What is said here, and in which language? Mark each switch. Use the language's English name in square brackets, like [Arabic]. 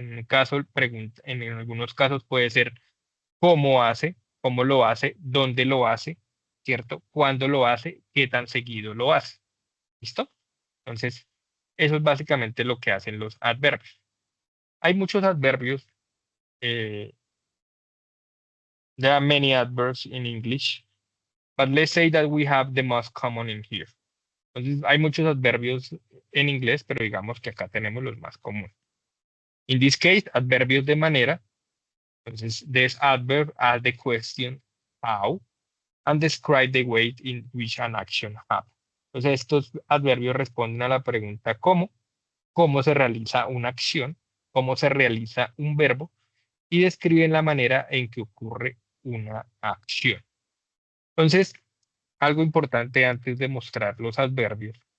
[Spanish] En el caso, en algunos casos puede ser cómo hace, cómo lo hace, dónde lo hace, ¿cierto? Cuándo lo hace, qué tan seguido lo hace. ¿Listo? Entonces, eso es básicamente lo que hacen los adverbios. Hay muchos adverbios. [English] eh, there are many adverbs in English, but let's say that we have the most common in here. Entonces, hay muchos adverbios en inglés, pero digamos que acá tenemos los más comunes. In this case, [Spanish] adverbios de manera. Entonces, [English] this adverb as the question how and describe the way in which an action happens. [Spanish] Entonces, estos adverbios responden a la pregunta cómo se realiza una acción, cómo se realiza un verbo y describen la manera en que ocurre una acción. Entonces, algo importante antes de mostrar los adverbios.